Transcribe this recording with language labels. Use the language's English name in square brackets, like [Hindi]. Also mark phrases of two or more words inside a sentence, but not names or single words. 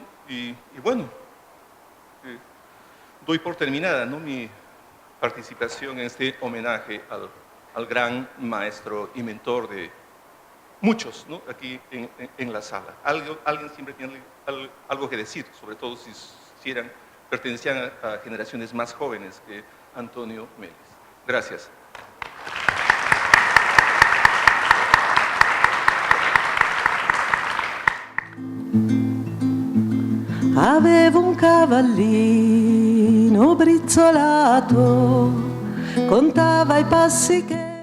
[Spanish] Y bueno, doy por terminada, ¿no?, mi participación en este homenaje al gran maestro y mentor de muchos, ¿no?, aquí en la sala. Alguien siempre tiene algo que decir, sobre todo si pertenecían a generaciones más jóvenes que Antonio Melis. Gracias. [Italian] Avevo un cavallino brizzolato, contava i passi che